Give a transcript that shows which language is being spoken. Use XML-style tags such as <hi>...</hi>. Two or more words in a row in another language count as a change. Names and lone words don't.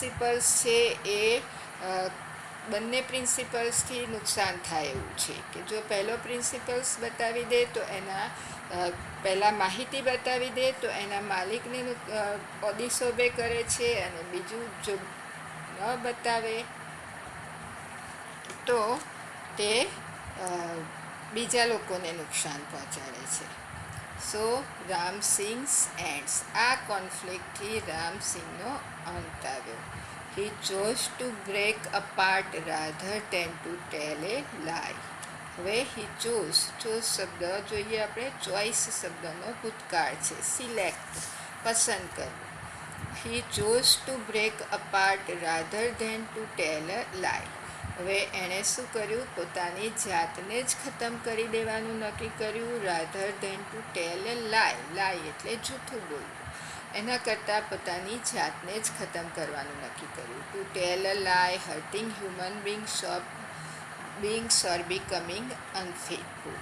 <gu>બંને પ્રિન્સિપલ્સ છે એ બંને પ્રિન્સિપલ્સથી નુકસાન થાય એવું છે કે જો પહેલો પ્રિન્સિપલ્સ બતાવી દે તો એના પહેલાં માહિતી બતાવી દે તો એના માલિકને ડિસઓબે કરે છે, અને બીજું જો ન બતાવે તો તે બીજા લોકોને નુકસાન પહોંચાડે છે.</gu> <en>so Ram Singh's ends.</en> <gu>આ કોન્ફ્લિક્ટથી રામ સિંહનો અંત આવ્યો.</gu> <en>He chose to break apart rather than to tell a lie.</en> <gu>હવે</gu> <en>he chose</en> <gu>શબ્દ જોઈએ આપણે, ચોઇસ શબ્દનો ભૂતકાળ છે, સિલેક્ટ, પસંદ કરવું.</gu> <en>He chose to break apart rather than to tell a lie.</en> <gu>હવે એણે શું કર્યું? પોતાની જાતને જ ખતમ કરી દેવાનું નક્કી કર્યું.</gu> <en>rather than to tell a lie.</en> <gu>લાય એટલે જૂઠું બોલવું. એના કરતાં પોતાની જાતને જ ખતમ કરવાનું નક્કી કર્યું.</gu> <en>to tell a lie, hurting human beings or becoming unfaithful.</en>